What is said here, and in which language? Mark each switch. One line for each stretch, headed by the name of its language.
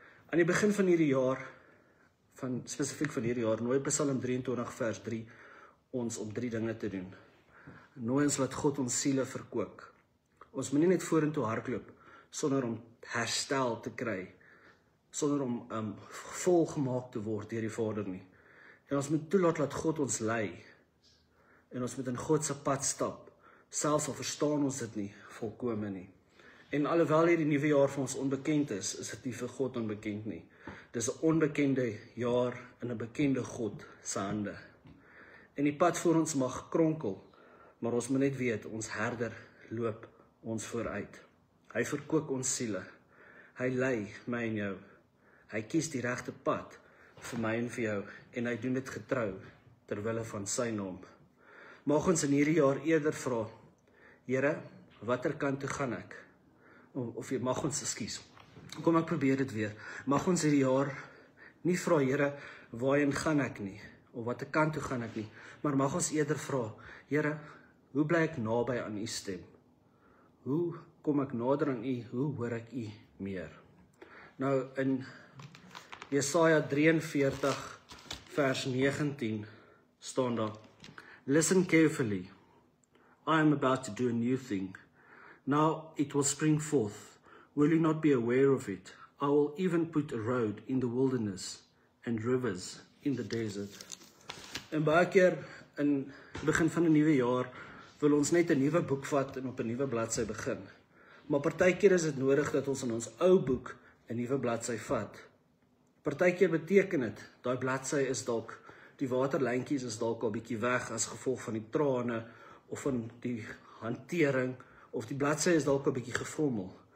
Afrikaans: Aan die begin van hierdie jaar, spesifiek van hierdie jaar, nooi Psalm 23 vers 3 ons om 3 dinge te doen. Nooi ons laat God ons siele verkoop. Ons moet nie net vorentoe hardloop sonder om herstel te kry, sonder om volgemaak te word deur die Vader nie. En ons moet toelaat dat God ons lei. En ons moet in God se pad stap, selfs al verstaan ons dit nie volkome nie. En alhoewel hierdie nuwe jaar vir ons onbekend is dit nie vir God onbekend nie. Dis 'n onbekende jaar in 'n bekende God se hande. En die pad voor ons mag kronkel, maar ons moet net weet, ons herder loop ons vooruit. Hy verkoop ons siele. Hy lei my en jou. Hy kies die regte pad vir my en vir jou, en hy doen dit getrou terwille van sy naam. Mag ons in hierdie jaar eerder vra, Here, watter kant toe gaan ek? Of mag ons, ekskuus, kom ek probeer dit weer. Mag ons hierdie jaar nie vra, Here, waarheen gaan ek nie, of watter kant toe gaan ek nie, maar mag ons eerder vra, Here, hoe bly ek naby aan U stem? Hoe kom ek nader aan U? Hoe hoor ek U meer? Nou, in Jesaja 43 vers 19 staan daar,
English: Listen carefully, I am about to do a new thing. Now it will spring forth. Will you not be aware of it? I will even put a road in the wilderness and rivers in the desert.
Afrikaans: En baie keer in begin van 'n nuwe jaar wil ons net 'n nuwe boek vat en op 'n nuwe bladsy begin. Maar partykeer is dit nodig dat ons in ons ou boek 'n nuwe bladsy vat. Partykeer beteken dit, daai bladsy is dalk, die waterlyntjies is dalk al bietjie weg as gevolg van die trane of van die hantering, of die bladsy is dalk 'n bietjie gevrommel.